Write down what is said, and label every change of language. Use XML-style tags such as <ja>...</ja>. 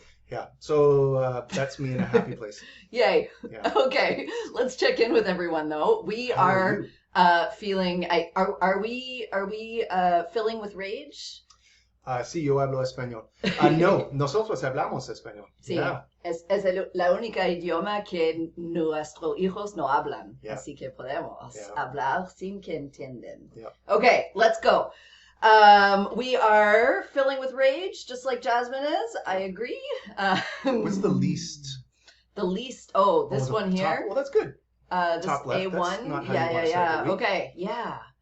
<en>Yeah, so that's me in a happy place. Yay. Yeah. Okay, let's check in with everyone though. We are feeling, are we filling with rage?</en> <es>Sí, yo hablo español. No, nosotros hablamos español. Sí,</es> <en>yeah.</en> <es>es la única idioma que nuestros hijos no hablan.</es> <en>Yeah.</en> <es>Así que podemos hablar sin que entiendan.</es> <en>Yeah. Okay, let's go. We are filling with rage, just like Jasmine is. I agree. What's the least? The least. Oh, this one here. Top, well, that's good. This top left. A1. That's not how you want to start the week. Okay. Yeah.</en>